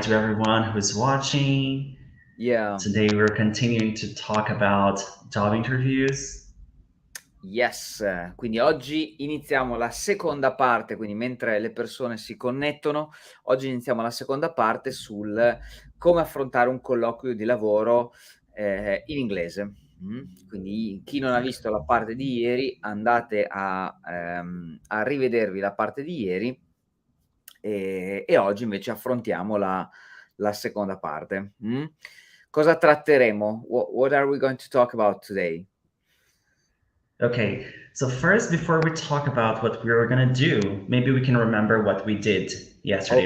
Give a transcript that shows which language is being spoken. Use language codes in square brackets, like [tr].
[en] to everyone who's watching. yeah, Today we're continuing to talk about job interviews. yes. [it] Quindi oggi iniziamo la seconda parte, quindi mentre le persone si connettono, oggi iniziamo la seconda parte sul come affrontare un colloquio di lavoro, in inglese. Quindi chi non ha visto la parte di ieri andate a rivedervi la parte di ieri, e oggi invece affrontiamo la seconda parte. Cosa tratteremo? [en] What are we going to talk about today? Okay, so first, before we talk about what we were gonna do, maybe we can remember what we did yesterday,